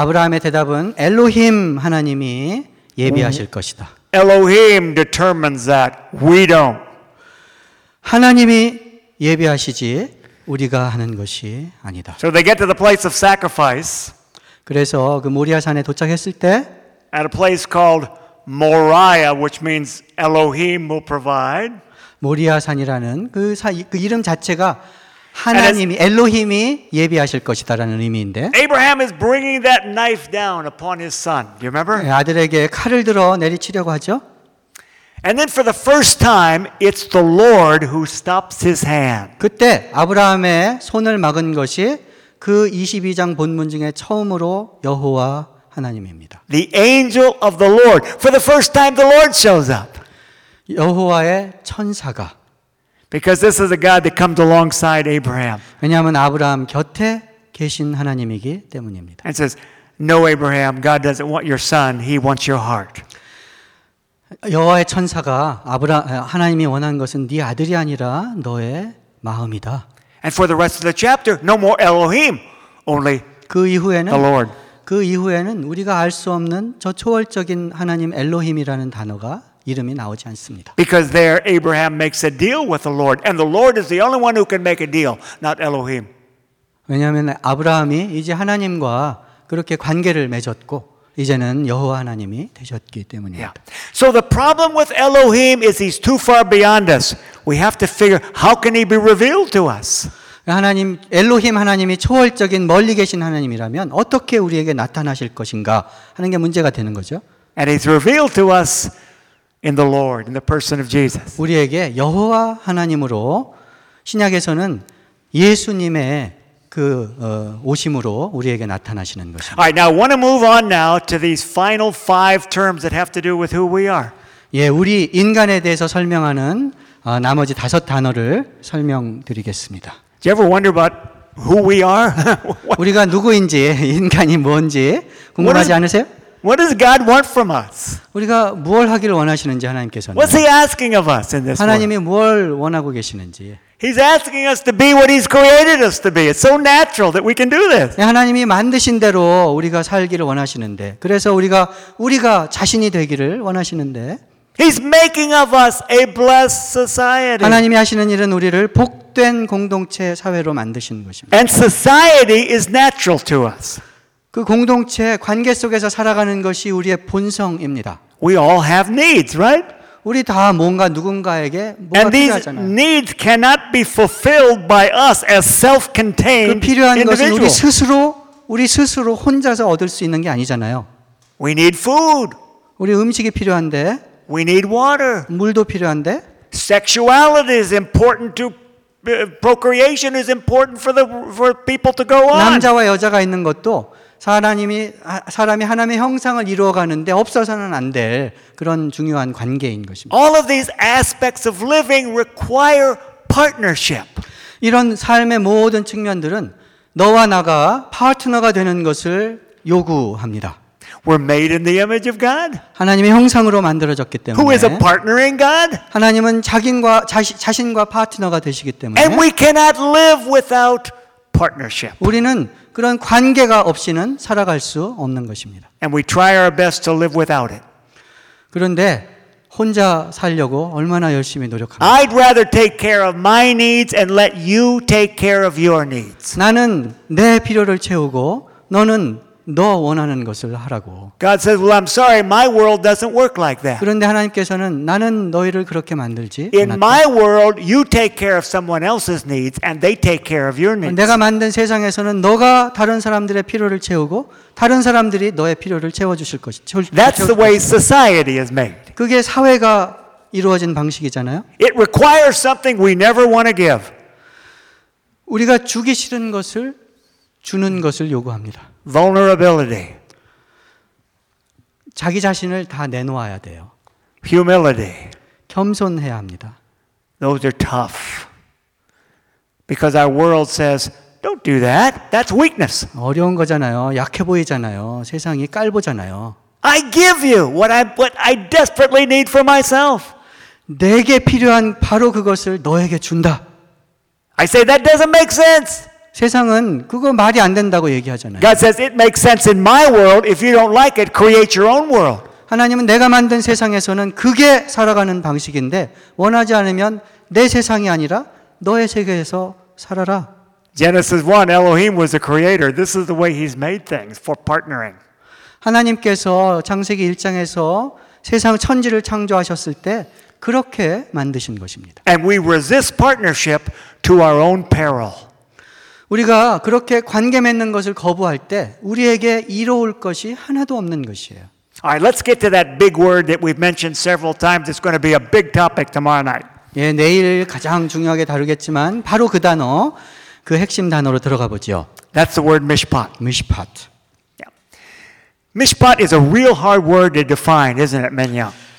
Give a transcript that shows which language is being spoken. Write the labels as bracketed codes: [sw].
[ko] 아브라함의 대답은 엘로힘 하나님이 예비하실 것이다. [en] Elohim determines that we don't. [ko] 하나님이 예비하시지 우리가 하는 것이 아니다. [en] So they get to the place of sacrifice. [ko] 그래서 그 모리아 산에 도착했을 때 [en] at a place called Moriah, which means Elohim will provide. [ko] 모리아 산이라는 그 이름 자체가 하나님이 엘로힘이 예비하실 것이다라는 의미인데. [en] Abraham is bringing that knife down upon his son. You remember? [ko] 아들에게 칼을 들어 내리치려고 하죠. [en] And then for the first time, it's the Lord who stops his hand. [ko] 그때 아브라함의 손을 막은 것이 그 22장 본문 중에 처음으로 여호와 하나님입니다. [en] The angel of the Lord. For the first time, the Lord shows up. [ko] 여호와의 천사가. [en] Because this is a God that comes alongside Abraham. [ko] 왜냐하면 아브라함 곁에 계신 하나님이기 때문입니다. [en] And says, "No, Abraham. God doesn't want your son. He wants your heart." [ko] 여호와의 천사가 하나님이 원하는 것은 네 아들이 아니라 너의 마음이다. [en] And for the rest of the chapter, no more Elohim, only the Lord. [ko] 그 이후에는 우리가 알 수 없는 저 초월적인 하나님 엘로힘이라는 단어가 이름이 나오지 않습니다. [en] Because there Abraham makes a deal with the Lord, and the Lord is the only one who can make a deal, not Elohim. [ko] 왜냐하면 아브라함이 이제 하나님과 그렇게 관계를 맺었고 이제는 여호와 하나님이 되셨기 때문입니다. [en] Yeah. So the problem with Elohim is he's too far beyond us. We have to figure how can he be revealed to us. [ko] 하나님 엘로힘 하나님이 초월적인 멀리 계신 하나님이라면 어떻게 우리에게 나타나실 것인가 하는 게 문제가 되는 거죠. [en] And he's revealed to us. In the Lord, in the person of Jesus. [ko] 우리에게 여호와 하나님으로 신약에서는 예수님의 그 오심으로 우리에게 나타나시는 것입니다. [en] All right, now I want to move on now to these final five terms that have to do with who we are. [ko] 예, 우리 인간에 대해서 설명하는 나머지 다섯 단어를 설명드리겠습니다. [en] Do you ever wonder about who we are? [ko] 우리가 누구인지 인간이 뭔지 궁금하지 않으세요? [en] What does God want from us? [ko] 우리가 무엇을 하기를 원하시는지 하나님께서는. [en] What's He asking of us in this? [ko] 하나님이 [en] world? [ko] 무엇을 원하고 계시는지. [en] He's asking us to be what He's created us to be. It's so natural that we can do this. [ko] 하나님이 만드신 대로 우리가 살기를 원하시는데, 그래서 우리가 자신이 되기를 원하시는데. [en] He's making of us a blessed society. [ko] 하나님이 하시는 일은 우리를 복된 공동체 사회로 만드시는 것입니다. [en] And society is natural to us. [ko] 그 공동체 관계 속에서 살아가는 것이 우리의 본성입니다. [en] We all have needs, right? [ko] 우리 다 뭔가 누군가에게 뭔가 [en] And [ko] 필요하잖아요. [en] These needs cannot be fulfilled by us as self-contained [ko] 그 필요한 [en] individual. [ko] 것은 우리 스스로 혼자서 얻을 수 있는 게 아니잖아요. [en] We need food. [ko] 우리 음식이 필요한데. [en] We need water. [ko] 물도 필요한데. [en] Sexuality is important to procreation is important for people to go on. [ko] 남자와 여자가 있는 것도 사람이 하나님의 형상을 이루어 가는데 없어서는 안 될 그런 중요한 관계인 것입니다. [en] All of these aspects of living require partnership. [ko] 이런 삶의 모든 측면들은 너와 나가 파트너가 되는 것을 요구합니다. [en] We're made in the image of God. [ko] 하나님의 형상으로 만들어졌기 때문에. [en] Who is a partner in God? [ko] 하나님은 자신과 파트너가 되시기 때문에. [en] And we cannot live without partnership. [ko] 우리는 그런 관계가 없이는 살아갈 수 없는 것입니다. [en] And we try our best to live without it. [ko] 그런데 혼자 살려고 얼마나 열심히 노력합니까? [en] I'd rather take care of my needs and let you take care of your needs. [ko] 나는 내 필요를 채우고 너는 너 원하는 것을 하라고. [en] God says, "Well, I'm sorry, my world doesn't work like that." [ko] 그런데 하나님께서는 나는 너희를 그렇게 만들지 않았다. [en] In my world, you take care of someone else's needs, and they take care of your needs. [ko] 내가 만든 세상에서는 너가 다른 사람들의 필요를 채우고 다른 사람들이 너의 필요를 채워주실 것이. [en] That's the way society is made. [ko] 그게 사회가 이루어진 방식이잖아요. [en] It requires something we never want to give. [ko] 우리가 주기 싫은 것을 주는 것을 요구합니다. [en] Vulnerability. [ko] 자기 자신을 다 내놓아야 돼요. [en] Humility. [ko] 겸손해야 합니다. [en] Those are tough. Because our world says, "Don't do that. That's weakness." [ko] 어려운 거잖아요. 약해 보이잖아요. 세상이 깔보잖아요. [en] I give you what I desperately need for myself. [ko] 내게 필요한 바로 그것을 너에게 준다. [en] I say that doesn't make sense. [ko] 세상은 그거 말이 안 된다고 얘기하잖아요. [en] God says it makes sense in my world. If you don't like it, create your own world. [ko] 하나님은 내가 만든 세상에서는 그게 살아가는 방식인데 원하지 않으면 내 세상이 아니라 너의 세계에서 살아라. [en] Genesis 1, Elohim was the creator. This is the way he's made things for partnering. [ko] 하나님께서 창세기 1장에서 세상 천지를 창조하셨을 때 그렇게 만드신 것입니다. [en] And we resist partnership to our own peril. [ko] 우리가 그렇게 관계 맺는 것을 거부할 때 우리에게 이로울 것이 하나도 없는 것이에요. [en] All right, let's get to that big word that we've mentioned several times. It's going to be a big topic tomorrow night. [ko] 예, 내일 가장 중요하게 다루겠지만 바로 그 단어, 그 핵심 단어로 들어가 보죠. [en] That's the word mishpat. Mishpat. Yeah. Mishpat is a real hard word to define, isn't it, Menya?